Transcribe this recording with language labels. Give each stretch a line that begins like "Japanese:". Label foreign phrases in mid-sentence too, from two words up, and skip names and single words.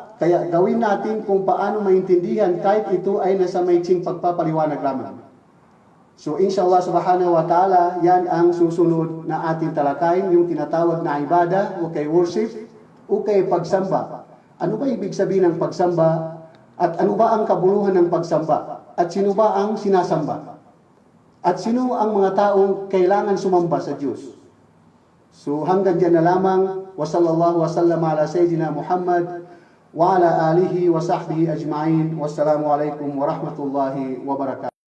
Filipino: Kaya gawin natin kung paano maintindihan kahit ito ay nasa maitsing pagpapaliwanag lamang.
Arabic: So إن شاء الله سبحانه وتعالى,
Filipino: yan ang susunod na ating talakayin, yung tinatawag na ibada o kay worship o kay pagsamba. Ano ba ibig sabihin ng pagsamba? At ano ba ang kabuluhan ng pagsamba? At sino ba ang sinasamba? At sino ang mga taong kailangan sumamba sa Diyos? So hanggang dyan na lamang.
Arabic: وصلى الله وسلم على سيدنا محمد وعلى آله وصحبه أجمعين. والسلام عليكم ورحمة الله وبركاته.